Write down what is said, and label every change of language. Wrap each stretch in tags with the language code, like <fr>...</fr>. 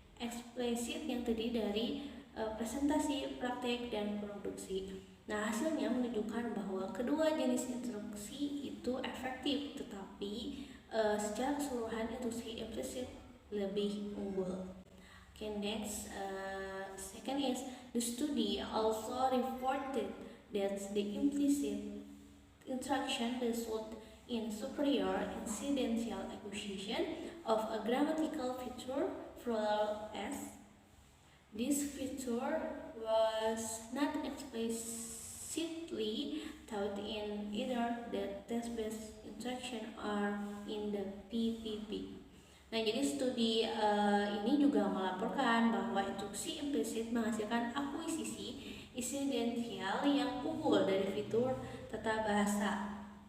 <id>eksplisit yang terdiri dari presentasi, praktek, dan produksi. Nah, hasilnya menunjukkan bahwa kedua jenis instruksi itu efektif, tetapi secara keseluruhan instruksi implisit lebih unggul.</id> <en>Okay, next, second is the study also reported that the implicit instruction result in superior incidental acquisition of a grammatical feature plural s. This feature was not explicitly taught in either the text-based instruction or in the PPP.</en> <id>Nah, jadi studi ini juga melaporkan bahwa instruksi implisit menghasilkan akuisisi insidental yang unggul dari fitur tata bahasa.</id>